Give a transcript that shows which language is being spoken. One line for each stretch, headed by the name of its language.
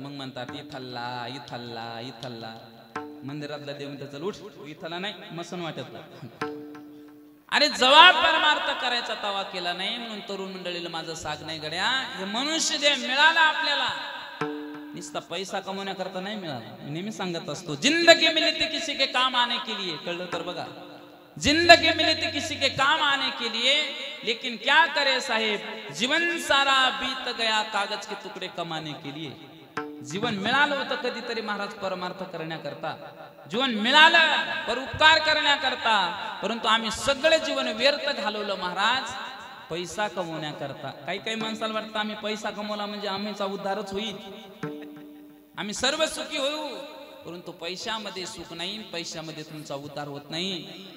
Marathi: मग म्हणतात इथल्ला इथल्ला इथल्ला. मंदिरातला देव म्हणतात चल उठ, इथला नाही मसन वाटत. अरे जवा परमार्थ करायचा तवा केला नाही. म्हणून तरुण मंडळीला माझं साग नाही गड्या, हे मनुष्य देह मिळाला आपल्याला नुसता पैसा कमवण्याकरता नाही मिळाला. मी नेहमी सांगत असतो
Hindi: जिंदगी मिली थी किसी के काम आने के लिए.
Marathi: कळलं तर बघा,
Hindi: जिंदगी मिली थी किसी के काम आने के लिए, लेकिन क्या करे साहेब जीवन सारा बीत गया कागज के तुकडे कमाने के लिए.
Marathi: जीवन मिळालं होतं कधीतरी महाराज परमार्थ करण्याकरता, जीवन मिळालं परोपकार करण्याकरता, परंतु आम्ही सगळे जीवन व्यर्थ घालवलं महाराज पैसा कमवण्याकरता. काही काही माणसाला वाटतं आम्ही पैसा कमवला म्हणजे आम्हीचा उद्धारच होईल, आम्ही सर्व सुखी होऊ, परंतु पैशामध्ये सुख नाही, पैशामध्ये तुमचा उद्धार होत नाही.